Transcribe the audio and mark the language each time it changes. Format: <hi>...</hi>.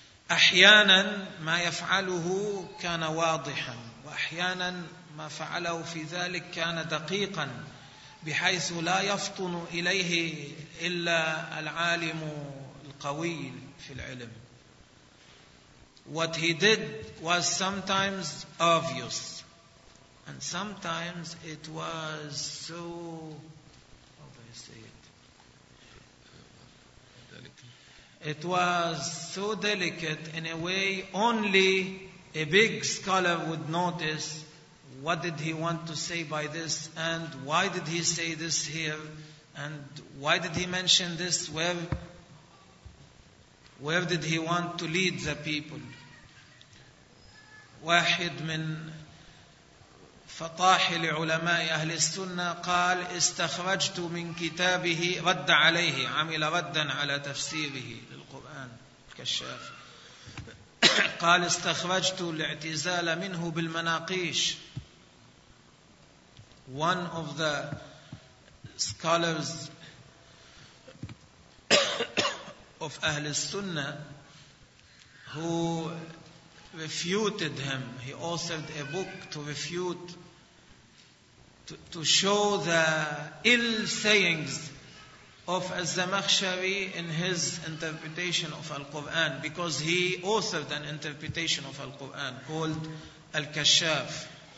<ar>أحيانا ما يفعله كان واضحا وأحيانا ما فعله في ذلك كان دقيقا بحيث لا يفطن إليه إلا العالم القوي في العلم.</ar> <en>What he did was sometimes obvious and sometimes it was so, how do I say it? It was so delicate in a way only a big scholar would notice. What did he want to say by this, and why did he say this here, and why did he mention this, where did he want to lead the people?</en> <ar>واحد من فطاحل علماء أهل السنة قال استخرجت من كتابه رد عليه, عمل ردا على تفسيره للقرآن الكشاف, قال استخرجت الاعتزال منه بالمناقيش.</ar> <en>One of the scholars of Ahl al-Sunnah who refuted him, he authored a book to refute, to show the ill sayings of Al-Zamakhshari in his interpretation of Al-Quran, because he authored an interpretation of Al-Quran called Al-Kashaf.</en>